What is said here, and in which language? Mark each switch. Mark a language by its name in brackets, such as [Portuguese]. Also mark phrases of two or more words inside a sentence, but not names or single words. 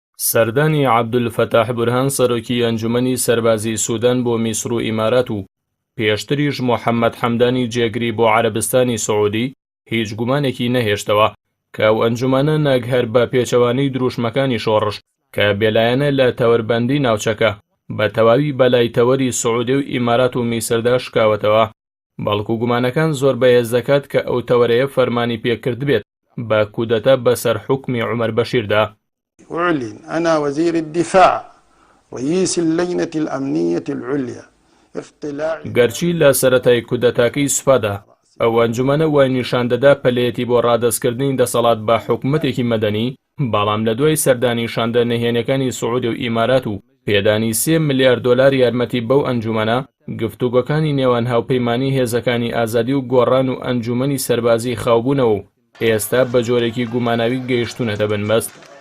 [Central Kurdish] سەردانی عەبدولفەتاح بورهان سەرۆکی ئەنجومەنی سەربازی سوودان بۆ میسر و ئیمارات و پێشتریش محەممەد حەمدانی جێگری بۆ عەرەبستانی سەعودی هیچ گومانێکی نەهێشتەوە کە ئەو ئەنجومەنە نەگهەر بە پێچەوانەی دروشمەکانی شۆڕش کە بێلایەنە لە تەوەربەندی ناوچەکە بە تەواوی بەلای تەوەری سەعودی و ئیمارات و میسردا شکاوەتەوە، بەڵکو گومانەکان زۆر بەهێز دەکات کە ئەو تەوەرەیە فەرمانی پێکرد بێت بە کودەتا بەسەر حوکمی عومەر بەشیردا. [Arabic] أعلن أنا وزير الدفاع رئيس اللجنة الأمنية العليا افتلاع [Central Kurdish] گەرچی لە سەرەتای کودەتاکەی سوپادا ئەو ئەنجومەنە وای نیشاندەدا پەلەیەتی بۆ ڕادەستکردنی دەسەڵات بە حکوومەتێکی مەدەنی، بەڵام لە دوای سەردانیشاندە نەهێنەکانی سەعودی و ئیمارات و پێدانی 3 ملیارد دۆلار یارمەتی بەو ئەنجومەنە، گفتوگۆکانی نێوان هاوپەیمانی هێزەکانی ئازادی و گۆڕان و ئەنجومەنی سەربازی خاوبوونەوە و ئێستا بە جۆرێکی گوماناوی گەیشتونەتە بنبەست.